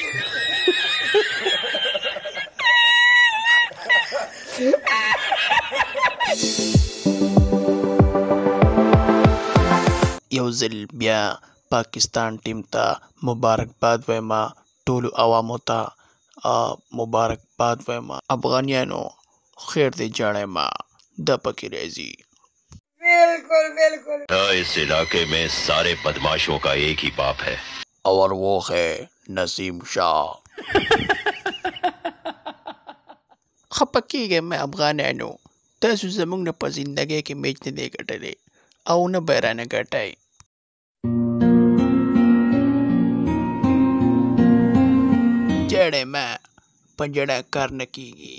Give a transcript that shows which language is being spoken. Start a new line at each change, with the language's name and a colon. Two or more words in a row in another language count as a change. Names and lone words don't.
Pashto: یو ځل بیا پاکستان ټیم ته مبارکباد وایم، ټولو عوامو ته مبارکباد وایم. افغانیانو خیر دې جاړی ما دا پکې راځي. بالکل بالکل
Urdu: اس علاقے میں سارے بدمعاشوں کا ایک ہی باپ ہے اور وہ ہے نسیم شاہ.
Pashto: خفه کېږئ مه افغانانو، تاسو زموږ نه په زندګۍ کې میچ نه دی ګټلی او نه به یې رانه ګټئ. جاړئ مه، په ژړا کار نه کېږي.